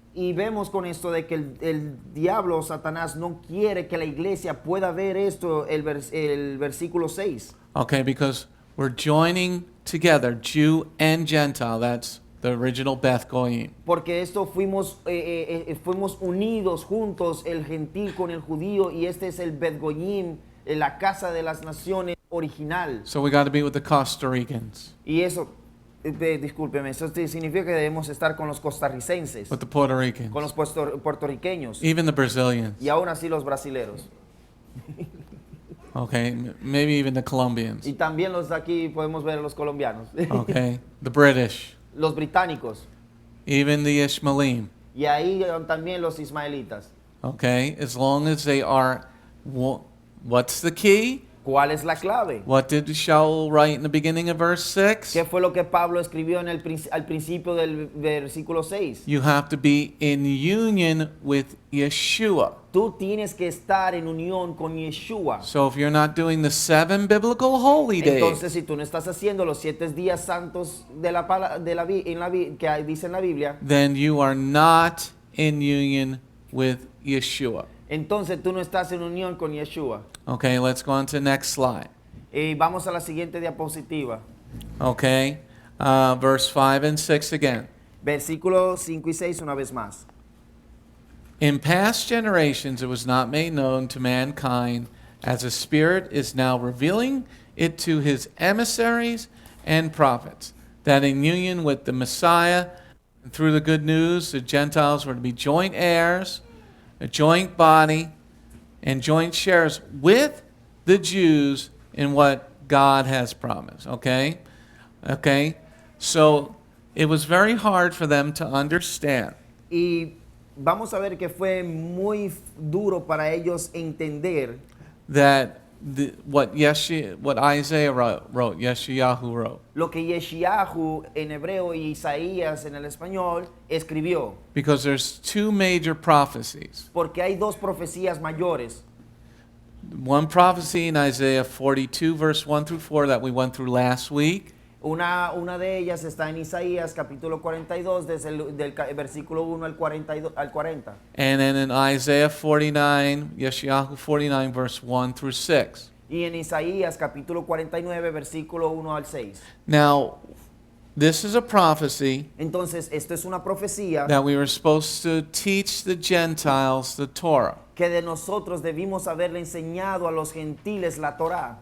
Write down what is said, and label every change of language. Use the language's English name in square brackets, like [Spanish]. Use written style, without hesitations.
[Spanish] Y vemos con esto de que el diablo, Satanás, no quiere que la iglesia pueda ver esto, el versículo 6. [English] Okay, because we're joining together, Jew and Gentile. That's the original Beth Goyim. [Spanish] Porque esto fuimos unidos juntos, el gentil con el judío, y este es el Bet Goyim, la casa de las naciones original. [English] So we got to be with the Costa Ricans, [Spanish] Y eso, discúlpeme, eso significa que debemos estar con los costarricenses, [English] with the Puerto Ricans, [Spanish] con los puertorriqueños, [English] even the Brazilians. [Spanish] y aún así los brasileros. [English] Okay, maybe even the Colombians. [Spanish] Y también los de aquí podemos ver a los colombianos, [English] Okay, the British, [Spanish] los británicos, [English] even the Ishmaelim. [Spanish] y ahí también los ismaelitas. [English] Okay, as long as they are, what's the key? [Spanish] ¿Cuál es la clave? [English] What did Sha'ul write in the beginning of verse 6? [Spanish] ¿Qué fue lo que Pablo escribió al principio del versículo 6? [English] You have to be in union with Yeshua. [Spanish] Tú tienes que estar en unión con Yeshua. [English] So if you're not doing the 7 biblical holy [Spanish] Entonces, [English] days, [Spanish] si tú no estás haciendo los 7 días santos que dice en la Biblia, [English] then you are not in union with Yeshua. [Spanish] entonces tú no estás en unión con Yeshua. [English] Okay, let's go on to the next slide. [Spanish] Y vamos a la siguiente diapositiva. [English] Okay, verse 5 and 6 again. [Spanish] Versículo 5 y 6 una vez más. [English] In past generations it was not made known to mankind, as the Spirit is now revealing it to his emissaries and prophets, that in union with the Messiah, and through the good news, the Gentiles were to be joint heirs, a joint body, and joint shares with the Jews in what God has promised. Okay? Okay? So it was very hard for them to understand. [Spanish] Y vamos a ver que fue muy duro para ellos entender [English] That what Isaiah wrote, Yeshayahu wrote. [Spanish] lo que Yeshayahu en hebreo y Isaías en el español escribió. [English] Because there's 2 major prophecies. [Spanish] Porque hay 2 profecías mayores. [English] One prophecy in Isaiah 42, verse 1 through 4 that we went through last week. [Spanish] Una de ellas está en Isaías capítulo 42, desde del versículo 1 al 40. [English] And then in Isaiah 49, Yeshayahu 49, verse 1 through 6. [Spanish] Y en Isaías capítulo 49, versículo 1 al 6. [English] Now, this is a prophecy [Spanish] Entonces, esto es una profecía [English] that we were supposed to teach the Gentiles the Torah. [Spanish] que de nosotros debimos haberle enseñado a los gentiles la Torá.